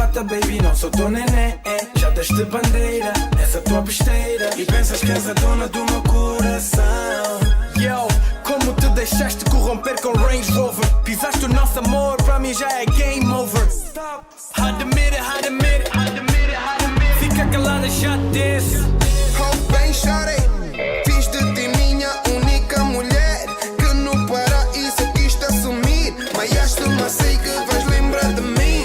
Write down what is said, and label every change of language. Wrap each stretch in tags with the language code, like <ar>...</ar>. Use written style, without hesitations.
<pt>Baby, não sou teu neném, já deste bandeira nessa tua besteira e pensas que és a dona do meu coração. Yo, como te deixaste corromper com Range Rover? Pisaste o nosso amor, pra mim já é</pt> <en>game over. Admit it, admit it, admit it, admit it.</en> <pt>Fica calada, já disse. Oh, bem, chorei. Fiz de ti minha única mulher que no paraíso quis te assumir. Mas mas sei que vais lembrar de mim.</pt>